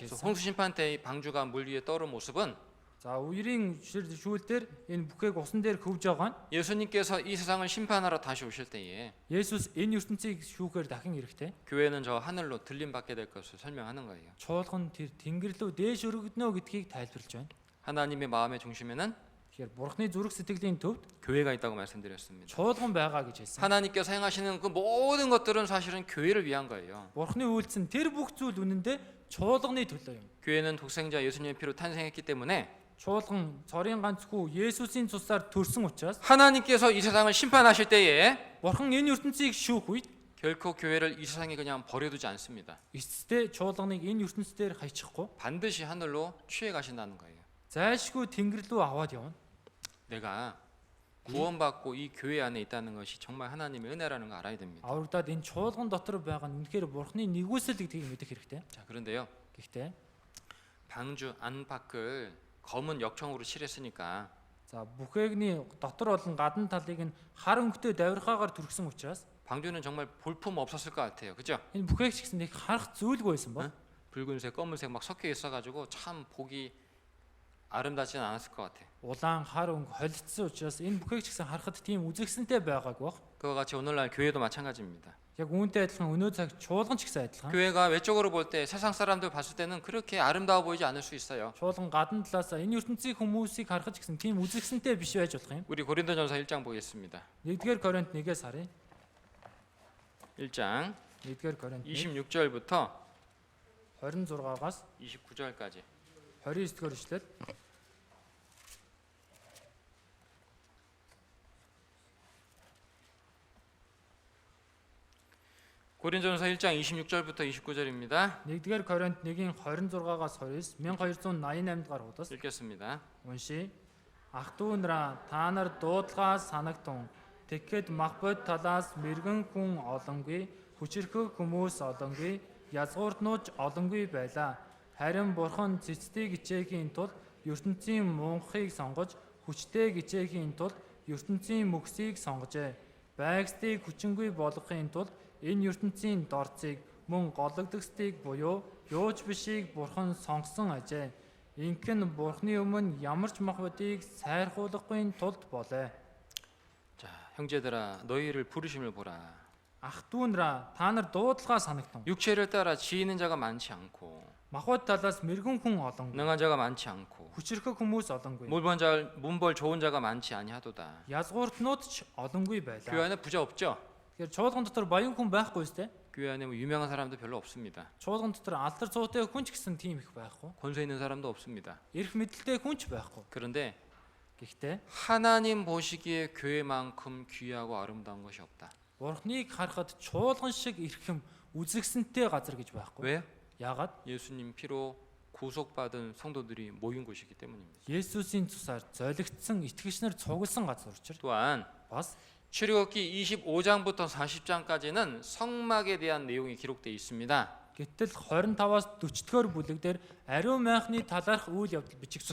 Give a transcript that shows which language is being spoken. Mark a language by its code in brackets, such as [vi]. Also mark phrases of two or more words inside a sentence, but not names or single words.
[ko] 그래서 [mn] хэлсэн. [ko] 홍수 심판 때 이 방주가 물 위에 떠오른 모습은 [mn] За үерийн шүүл дээр энэ бүхээг усан дээр хөвж байгаа нь [ko] 예수님께서 이 세상을 심판하러 다시 오실 때에 [mn] Есүс энэ ертөнцийг шүүхээр дахин ирэхдээ [ko] 교회는 저 하늘로 들림 받게 될 것을 설명하는 거예요. [mn] чуулга нь тэр тэнгэр рүү дээш өргөднө гэдгийг тайлбарлаж байна. [ko] 하나님의 마음의 중심에는 [mn] Тэгэхээр Бурхны зүрх сэтгэлийн төвд [ko] 교회가 있다고 말씀드렸습니다. [mn] чуулган байгаа гэж хэлсэн. [ko] 하나님께서 행하시는 그 모든 것들은 사실은 교회를 위한 거예요. [mn] Бурхны үйлс нь тэр бүх зүйл үнэндээ чуулганы төлөө юм. [ko] 교회는 독생자 예수님의 피로 탄생했기 때문에 [mn] Чуулган цорын ганц хүү Есүсийн цусаар төрсөн учраас [ko] 하나님께서 이 세상을 심판하실 때에 [mn] Бурхан энэ ертөнцийг шүүх үед [ko] 결코 교회를 이 세상에 그냥 버려두지 않습니다. [mn] эцэстээ чуулганыг энэ ертөнцээр хайчихгүй [ko] 반드시 하늘로 취해 가신다는 거예요. [mn] зайлшгүй тэнгэр рүү аваад явна. [ko] 내가 구원받고 이 교회 안에 있다는 것이 정말 하나님의 은혜라는 거 알아야 됩니다. [mn] Аврагдаад энэ чуулган дотор байгаа нь үнэхээр Бурханы нэгүсэл гэдгийг мэдэх хэрэгтэй. [ko] 자, 그런데요. [mn] Гэхдээ [ko] 방주 안팎을 검은 역청으로 칠했으니까 [mn] за бүхээгний дотор болон гадна талыг нь хар өнгөтэй давирхаагаар түргсэн учраас [ko] 방주는 정말 볼품 없었을 것 같아요. 그죠? [mn] энэ бүхээг ч гэсэн нэг харах зүйлгүй байсан ба. [ko] 붉은색, 검은색 막 섞여 있어가지고 참 보기 아름답지는 않았을 것 같아요. [mn] Улаан хар өнгө холилдсон учраас энэ бүхээг ч гэсэн харахад тийм үзэгсэнтэй байгаагүй бах. [ko] 그와 같이 오늘날 교회도 마찬가지입니다. [mn] Яг үүнтэй адилхан өнөө цаг чуулган ч гэсэн адилхан. [ko] 교회가 외적으로 볼 때 세상 사람들 봤을 때는 그렇게 아름다워 보이지 않을 수 있어요. [mn] Чуулган гадна талаас энэ ертөнцийн хүмүүсийг харахад ч гэсэн тийм үзэгсэнтэй биш байж болох юм. [ko] 우리 고린도전서 1장 보겠습니다. [mn] 1-р Коринт 1-ээс харъя. [ko] 1장 [mn] 1-р Коринт [ko] 26절부터 [mn] 26-аас [ko] 29절까지 [mn] 29-р ишлэл. [ko] 고린도전서 1장 26절부터 29절입니다. [mn] 1-р Коринт 1-ийн 26-аас 29, 1288 дугаар хуудас [ko] 읽겠습니다. [mn] уншия. Ах トゥ нараа та нар дуудлагаас санагтун. Тэгэхэд махбод талаас мэрэгэн хүн олонгүй, хүчирхэг хүмүүс олонгүй, язгууртнууч олонгүй байлаа. Харин Бурхан цэцтэй гिचээхийн тулд ертөнцийн мунхыг сонгож, хүчтэй гिचээхийн тулд ертөнцийн мөхсийг сонгожээ. Байгстыг хүчингүй болгохын тулд энэ ертөнцийн дорцыг мөн гологдгстыг буюу юуч бишийг Бурхан сонгосон ажээ. Инхэн Бурханы өмнө ямар ч махбодыг сайрхуулахгүй тулд болоо. [ko] 자, 형제들아 너희를 부르심을 보라. [mn] Ах トゥ нараа та нар дуудлагаа санагтун. [ko] 육체를 따라 지혜있는 자가 많지 않고 [mn] Махбод талаас мэрэгэн хүн олонгүй. [ko] 능한 자가 많지 않고 [mn] Хүчирхэг хүмүүс олонгүй. [ko] 문벌 좋은 자가 많지 아니하도다. [mn] Язгууртнууд ч олонгүй [ko] 교회 [mn] байлаа. [ko] 안에 부자 없죠? [mn] Тэгэхээр чуулган дотор баян хүн байхгүй сте. [ko] 교회 안에 뭐 유명한 사람도 별로 없습니다. [mn] Чуулган дотор алдар цуутай хүн ч гэсэн тийм их байхгүй. [ko] 권세 있는 사람도 없습니다. [mn] Эрх мэдэлтэй хүн ч байхгүй. [ko] 그런데 [mn] Гэхдээ [ko] 하나님 보시기에 교회만큼 귀하고 아름다운 것이 없다. [mn] Бурхныг харахад чуулган шиг эрхэм үзэгсэнтэй газар гэж байхгүй. [ko] 왜요? [mn] Яагаад? [ko] 예수님 피로 구속받은 성도들이 모인 곳이기 때문입니다. [mn] Есүсийн цусаар золигдсон итгэгч нар цугласан газар учраас [ko] 또한 [mn] бас [ko] 출애굽기 25장부터 40장까지는 성막에 대한 내용이 기록되어 있습니다. [mn] гэтэл 25-аас 40-р бүлэг дээр ариун майхны талаарх үйл явдал бичигдсэн.